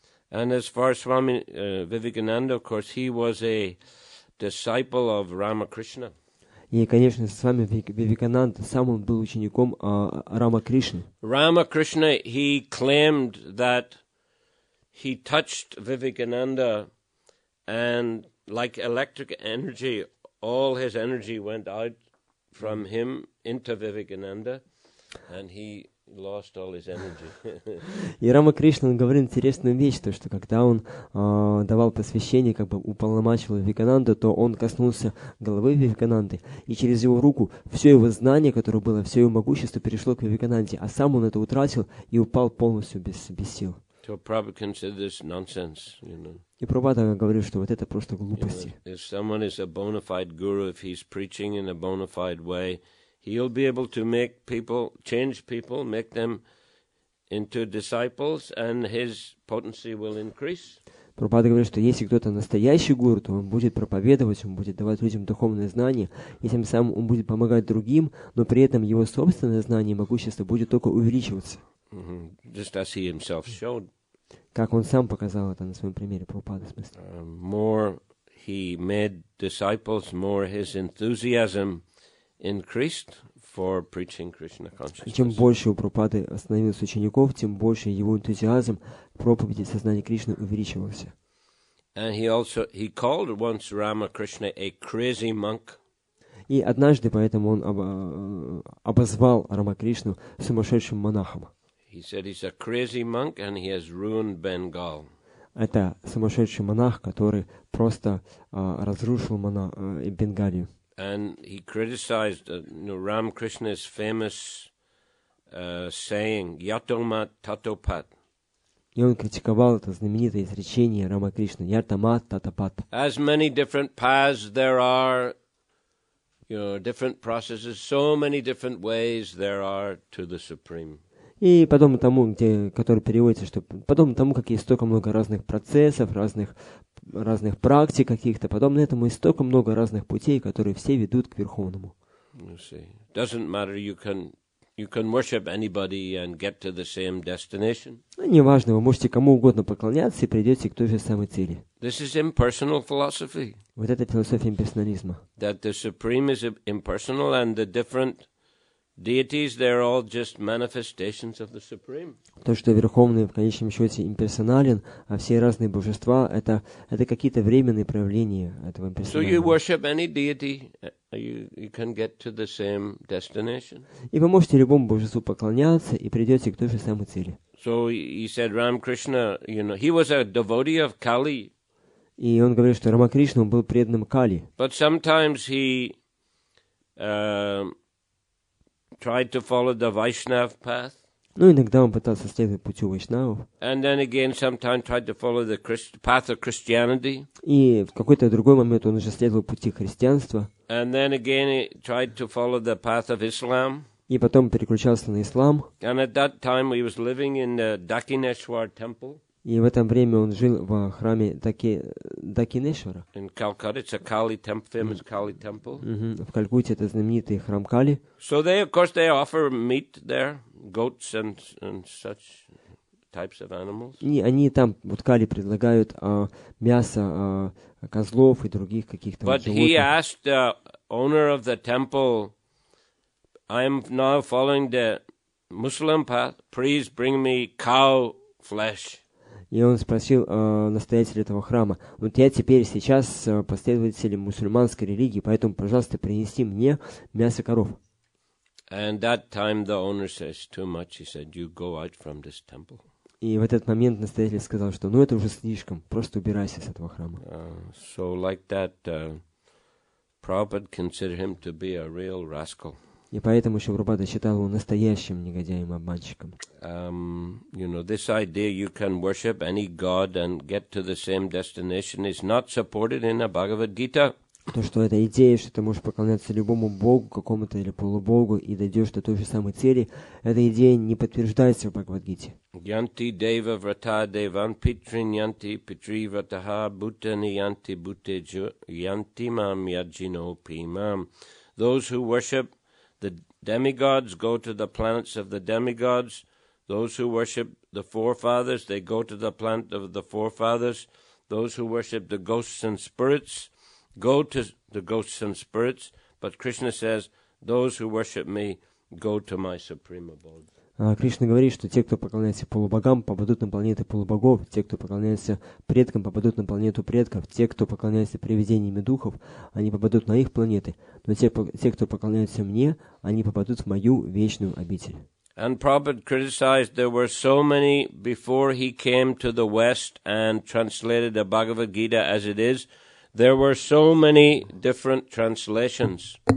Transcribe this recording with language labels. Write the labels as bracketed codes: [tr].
[en] And as far as Swami Vivekananda, of course, he was a disciple of Ramakrishna. [ru] И, конечно, с вами Вивекананда, сам он был учеником Рамакришны. [en] Ramakrishna, he claimed that he touched Vivekananda, and like electric energy, all his energy went out from him into Vivekananda, and he lost all his energy. [ru] И Рама Кришна, он говорил интересную вещь, то, что когда он давал посвящение, как бы уполномачивал Вивекананду, то он коснулся головы Вивекананды, и через его руку все его знание, которое было, все его могущество перешло к Вивекананде, а сам он это утратил и упал полностью без сил. [en] So Prabhupada considered this nonsense, [ru] И Прабхупада говорил, что вот это просто глупости. [en] If someone is a bona fide guru, if he's preaching in a bona fide way, he'll be able to make people, change people, make them into disciples, and his potency will increase. [ru] Прабхупада говорит, что если кто-то настоящий гуру, то он будет проповедовать, он будет давать людям духовные знания, и тем самым он будет помогать другим, но при этом его собственное знание и могущество будет только увеличиваться. [en] Just as he himself showed. [ru] Как он сам показал это на своем примере, Прабхупада, в смысле. [en] More he made disciples, more his enthusiasm increased for preaching Krishna [ru] И чем [en] consciousness. [ru] больше у Прабхупады становилось учеников, тем больше его энтузиазм к проповеди сознания Кришны увеличивался. [en] And he called once Ramakrishna a crazy monk. [ru] И однажды поэтому он обозвал Рамакришну сумасшедшим монахом. [en] He said he's a crazy monk and he has ruined Bengal. [ru] Это сумасшедший монах, который просто разрушил Бенгалию. [en] And he criticized Ramakrishna's famous saying, Yatomat Tatopat. [ru] И он критиковал это знаменитое изречение Рамакришны, Яртамат Татапат. [en] As many different paths there are, different processes, so many different ways there are to the Supreme. [ru] И подобно тому, который переводится, что подобно тому, как есть столько много разных процессов, разных практик каких-то, подобно этому есть столько много разных путей, которые все ведут к Верховному. [en] Doesn't matter, you can worship anybody and get to the same destination. [ru] Неважно, вы можете кому угодно поклоняться и придете к той же самой цели. [en] This is impersonal philosophy. [ru] Вот это философия имперсонализма. [en] That the Supreme is impersonal and the different deities, they're all just manifestations of the Supreme. [ru] То, что Верховный в конечном счете имперсонален, а все разные божества это какие-то временные проявления этого [en] So you [ru] имперсонализма. [en] worship any deity, you can get to the same destination. [ru] И вы можете любому божеству поклоняться и придете к той же самой цели. [en] So he said Ramakrishna, he was a devotee of Kali. [ru] И он говорит, что Рамакришна был преданным Кали. [en] But sometimes he tried to follow the Vaishnav path. [ru] Ну, иногда он пытался следовать путю вайшнавов. [en] And then again, sometimes tried to follow the path of Christianity. [ru] И в какой-то другой момент он уже следовал пути христианства. [en] And then again, he tried to follow the path of Islam. [ru] И потом переключался на ислам. [en] And at that time, he was living in the Dakineshwar temple. [ru] И в это время он жил в храме Дакинешвара. [en] In Calcutta, it's a Kali temple, famous Kali temple. [ru] В Калькутте это знаменитый храм Кали. [en] So they, of course, they offer meat there, goats and such types of animals. [ru] И они там, вот Кали, предлагают мясо козлов и других каких-то [en] But he [ru] животных. [en] asked the owner of the temple, I am now following the Muslim path, please bring me cow flesh. [ru] И он спросил настоятеля этого храма, вот я теперь сейчас последователь мусульманской религии, поэтому, пожалуйста, принеси мне мясо коров. [en] And that time the owner says, too much. He said, you go out from this temple. [ru] И в этот момент настоятель сказал, что ну это уже слишком, просто убирайся с этого храма. [en] So like that, Prabhupada considered him to be a real rascal. [ru] И поэтому еще Прабхупада считал его настоящим негодяем, обманщиком. [en] This idea you can worship any god and get to the same destination is not supported in the Bhagavad Gita. [ru] То, что эта идея, что ты можешь поклоняться любому богу, какому-то или полубогу, и дойдешь до той же самой цели, эта идея не подтверждается в Бхагавад-гите. [sa] Yanti deva vrata devan pitrin yanti pitri vrataha bhutani yanti bhuteju yanti mam yajino pimam. [en] Those who worship the demigods go to the planets of the demigods. Those who worship the forefathers, they go to the planet of the forefathers. Those who worship the ghosts and spirits go to the ghosts and spirits. But Krishna says, those who worship me go to my supreme abode. [ru] Кришна говорит, что те, кто поклоняется полубогам, попадут на планеты полубогов, те, кто поклоняется предкам, попадут на планету предков, те, кто поклоняется привидениями духов, они попадут на их планеты, но те, кто поклоняются мне, они попадут в мою вечную обитель. [en] And Prabhupada criticized there were so many before he came to the West and translated the Bhagavad Gita as it is. There were so many different translations.